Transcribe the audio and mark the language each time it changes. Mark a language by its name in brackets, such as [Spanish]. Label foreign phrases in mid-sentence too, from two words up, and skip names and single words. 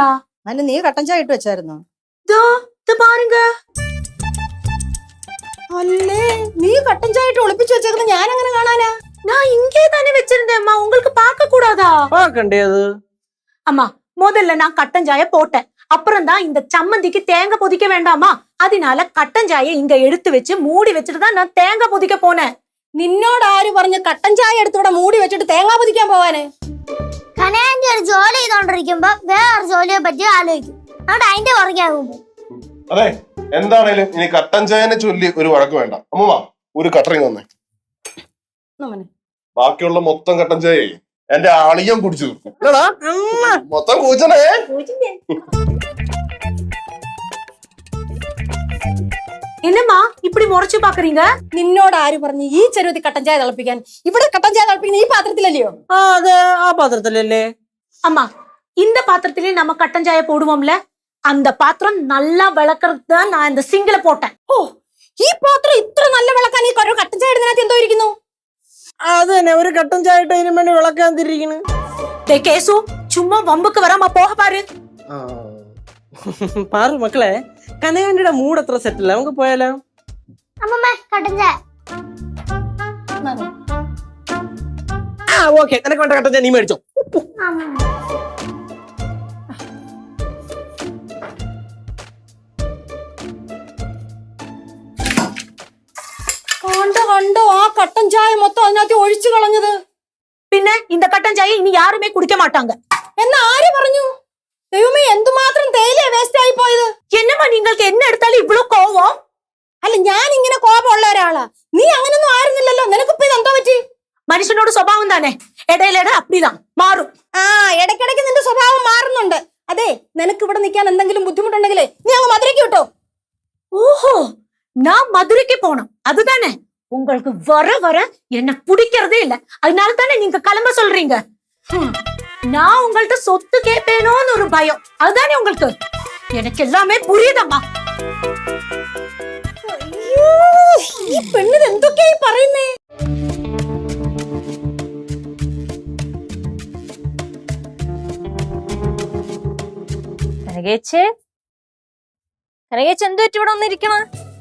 [Malayalam] അതിന് നീ കട്ടൻ ചായ ഇട്ട് വെച്ചായിരുന്നോ? [Tamil] பாருங்க. [Malayalam] അല്ലേ, നീ കട്ടൻ ചായ ഇട്ട് ഒളിപ്പിച്ചു വെച്ചേക്കുന്ന ഞാൻ അങ്ങനെ കാണാനാ? [Tamil] நான் இங்கே தானே வச்சிருந்தேன் அம்மா, உங்களுக்கு பார்க்க கூடாதா? [Malayalam] പാക്കണ്ടേത്? [Tamil] அம்மா, முதல்ல நான் கட்டன் சாயை போட்டேன், அப்புறம் தான் இந்த சம்மந்திக்கு தேங்காய் பொதிக்க வேண்டாமா, அதனால கட்டன் சாயை இங்க எடுத்து வச்சு மூடி வச்சுட்டு தான் நான் தேங்காய் பொதிக்க போனேன். [Malayalam] നിന്നോട് ആര് പറഞ്ഞ് കട്ടൻ ചായ എടുത്തിവിടെ മൂടി വെച്ചിട്ട് തേങ്ങാ പൊതിക്കാൻ പോവാന്? കനകാന്റി ഒരു ജോലി ചെയ്തോണ്ടിരിക്കുമ്പോ വേറെ ജോലിയെ പറ്റി ആലോചിക്കും. അവിടെ അതിന്റെ പുറകെയാകുമ്പോ അതെ, എന്താണേലും ഇനി കട്ടൻ ചായനെ ചൊല്ലി ഒരു വഴക്ക് വേണ്ട. അമ്മൂമ്മ, ഒരു കട്ടറിങ് വന്നേ. ബാക്കിയുള്ള മൊത്തം കട്ടൻ ചായ എന്റെ ആളിയം കുടിച്ചു തീർക്കും. മൊത്തം കൂച്ചണേ. [Tamil] என்னம்மா இப்படி முறைச்சு பாக்குறீங்க? [Malayalam] നിന്നോട് ആര് പറഞ്ഞു ഈ ചെരുവത്തിൽ കട്ടൻ ചായ തിളപ്പിക്കാൻ? ഇവിടെ കട്ടൻ ചായ തിളപ്പിക്കുന്ന ഈ പാത്രത്തിലല്ലയോ? അതെ, ആ പാത്രത്തിലല്ലേ. [Tamil] அம்மா, இந்த பாத்திரத்திலே நம்ம கட்டன் சாயை போடுவோம்ல, அந்த பாத்திரம் நல்லா விளக்குறதுக்கு தான் நான் இந்த சிங்கில போட்டேன். [Malayalam] ഓ, ഈ പാത്രം ഇത്ര നല്ല വിളക്കാൻ ഈ കട്ടൻ ചായ ഇടുന്നതിനകത്ത് എന്തോ ഇരിക്കുന്നു? അത് തന്നെ, ഒരു കട്ടൻ ചായ ഇട്ട് അതിനു വേണ്ടി വിളക്കാൻ തിരിക്കുന്നു. [Tamil] கேசு, சும்மா வம்புக்கு வராம போக பாரு. [Malayalam] പാറു മക്കളെ, കനകാന്റിയുടെ മൂഡ് അത്ര സെറ്റല്ല, നമുക്ക് പോയാലോ? അമ്മമ്മ, കട്ടൻ ചായ. ഓക്കെ, നിനക്ക് വേണ്ട കട്ടൻ ചായ നീ മേടിച്ചോ. കണ്ടോ ആ കട്ടൻ ചായ മൊത്തം അതിനകത്ത് ഒഴിച്ചു കളഞ്ഞത്. [Tamil] പിന്നെ இந்த கட்டன் சாயை இனி யாருமே குடிக்க மாட்டாங்க. [Malayalam] എന്നാ ആര് പറഞ്ഞു? ദൈവമേ, എന്തുമാത്രം തേയില വേസ്റ്റ് ആയി പോയത്. [Tamil] என்னம்மா നിങ്ങൾക്ക് என்ன எடுத்தாலும் இவ்ளோ கோவம்? [Malayalam] അല്ല, ഞാൻ ഇങ്ങനെ കോപമുള്ള ഒരാളാ. നീ അങ്ങനൊന്നും ആയിരുന്നില്ലല്ലോ. നിനക്കിപ്പോ ഇതെന്തോ പറ്റി? മനുഷ്യനോട് സ്വഭാവം തന്നെ ഇടയിലിടെ അപ്പിതാ മാറും. ഇടയ്ക്കിടയ്ക്ക് നിന്റെ സ്വഭാവം മാറുന്നുണ്ട്. അതെ, നിനക്ക് ഇവിടെ നിൽക്കാൻ എന്തെങ്കിലും ബുദ്ധിമുട്ടുണ്ടെങ്കിലേ നീ അങ്ങ് മധുരയ്ക്ക് വിട്ടോ. [Tamil] ஓஹோ, நான் மதுரைக்கு போனோம் அதுதானே? உங்களுக்கு வர வர என்ன பிடிக்கிறதே இல்ல, அதனால தானே நீங்க கிளம்ப சொல்றீங்க. நான் உங்கள்ட்ட சொத்து கேட்பேனோன்னு ஒரு பயம், அதுதானே உங்களுக்கு? எனக்கு எல்லாமே புரியுதம்மா. [Malayalam] അയ്യോ, ഈ പെണ്ണിന് എന്തൊക്കെയായി പറയുന്നേ? കനകേച്ചേ, കനകേച്ച് എന്ത് പറ്റി ഇവിടെ ഒന്നിരിക്കണ?